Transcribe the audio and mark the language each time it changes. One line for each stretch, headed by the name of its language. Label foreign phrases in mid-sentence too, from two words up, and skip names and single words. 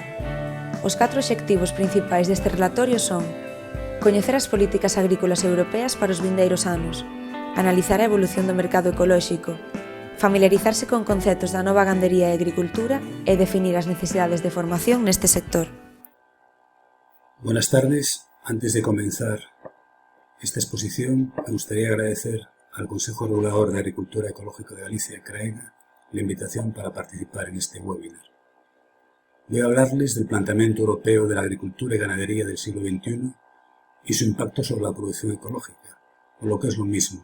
Galician: Os 4 obxectivos principais deste relatorio son: coñecer as políticas agrícolas europeas para os vindeiros anos, analizar a evolución do mercado ecolóxico, familiarizarse con conceptos da nova gandería e agricultura e definir as necesidades de formación neste sector.
Spanish: Buenas tardes. Antes de comenzar esta exposición, me gustaría agradecer al Consejo Regulador de Agricultura Ecológica de Galicia, CRAEGA, la invitación para participar en este webinar. Voy a hablarles del planteamiento europeo de la agricultura y ganadería del siglo XXI y su impacto sobre la producción ecológica, o lo que es lo mismo.